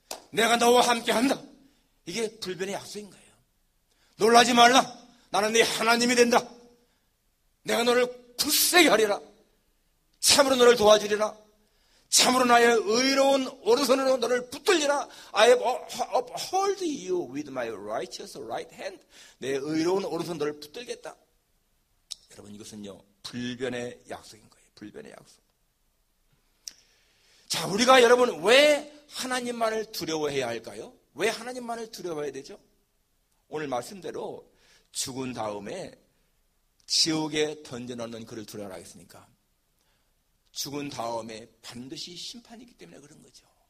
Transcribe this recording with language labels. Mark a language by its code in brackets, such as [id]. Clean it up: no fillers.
[ko] 내가 너와 함께한다. 이게 불변의 약속인 거예요. 놀라지 말라. 나는 네 하나님이 된다. 내가 너를 굳세게 하리라. 참으로 너를 도와주리라. 참으로 나의 의로운 오른손으로 너를 붙들리라. [en] I have hold you with my righteous right hand. [ko] 내 의로운 오른손 너를 붙들겠다. 여러분, 이것은요, 불변의 약속인 거예요. 불변의 약속. 자, 우리가 여러분 왜 하나님만을 두려워해야 할까요? 왜 하나님만을 두려워해야 되죠? 오늘 말씀대로 죽은 다음에 지옥에 던져넣는 그를 두려워라 했으니까 죽은 다음에 반드시 심판이 있기 때문에 그런 거죠.